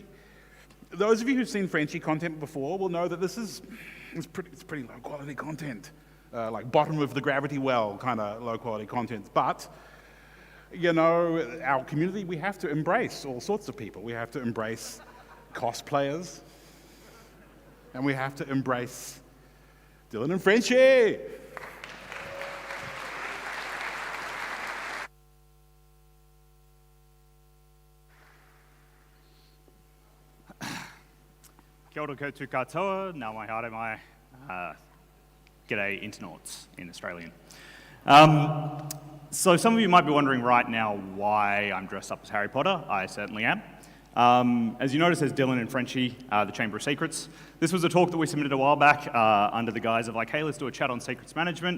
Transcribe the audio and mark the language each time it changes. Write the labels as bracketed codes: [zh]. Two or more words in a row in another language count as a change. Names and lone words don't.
[en] Those of you who've seen Frenchie content before will know that it's pretty low quality content, like bottom of the gravity well kind of low quality content. But our community, we have to embrace all sorts of people. We have to embrace cosplayers, and we have to embrace Dylan and Frenchie. [mi] Kia ora koutou katoa, nā mai haere mai, [en] g'day internauts in Australian. So some of you might be wondering right now why I'm dressed up as Harry Potter. I certainly am. As you notice, there's Dylan and Frenchie, the Chamber of Secrets. This was a talk that we submitted a while back under the guise of hey, let's do a chat on secrets management.